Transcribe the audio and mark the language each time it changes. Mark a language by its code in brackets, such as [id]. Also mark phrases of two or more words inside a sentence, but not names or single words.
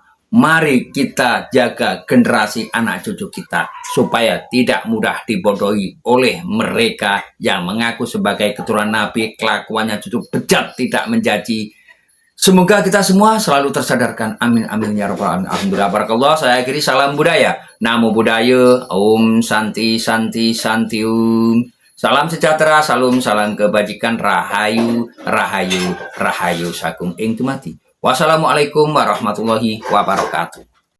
[id] Mari kita jaga generasi anak cucu kita supaya tidak mudah dibodohi oleh mereka yang mengaku sebagai keturunan Nabi, kelakuannya cucu bejat, tidak menjaji Semoga kita semua selalu tersadarkan. [ar] آمين آمين يا رب العالمين. الحمد لله بارك الله. [id] Saya akhiri salam budaya. [pi] Namo Buddhaya. [sa] ॐ शान्ति शान्ति शान्ति ॐ. [id] Salam sejahtera, salam kebajikan, [jv] rahayu, rahayu, rahayu sakum ing tumati. [ar] والسلام عليكم ورحمة الله وبركاته.